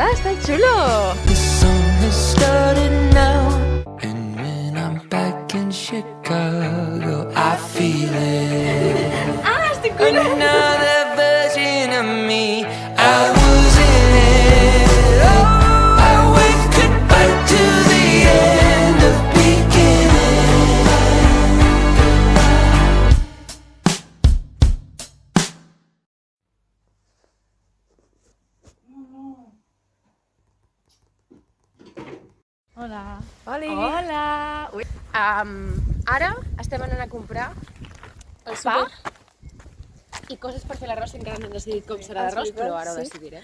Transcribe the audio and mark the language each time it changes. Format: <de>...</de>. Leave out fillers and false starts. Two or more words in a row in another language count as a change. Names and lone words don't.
<ca>que xulo!</ca> <en>The song has started now, and when I'm back in Chicago, I feel it.</en> <ca>Estic cuinant!</ca> <en>Another version of me. I was in it. Oh, I went goodbye to the end of beginning.</en> <ca>Hola. Hola! Ui. Ara estem anant a comprar el pa i coses per fer l'arròs, que encara no hem decidit com serà l'arròs, però ara ho decidirem.</ca>